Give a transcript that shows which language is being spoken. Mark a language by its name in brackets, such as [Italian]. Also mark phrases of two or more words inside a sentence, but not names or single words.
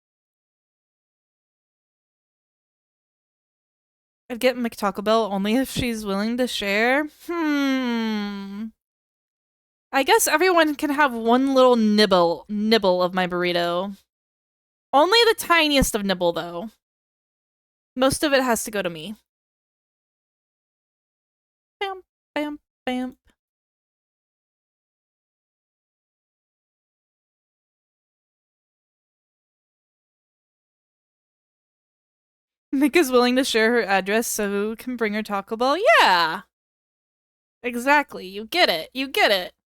[English] I'd get McTaco Bell only if she's willing to share. I guess everyone can have one little nibble of my burrito. Only the tiniest of nibble, though. Most of it has to go to me. Bam, bam, bam. Mika's willing to share her address so can bring her Taco Bell. Yeah! Exactly. You get it. You get it.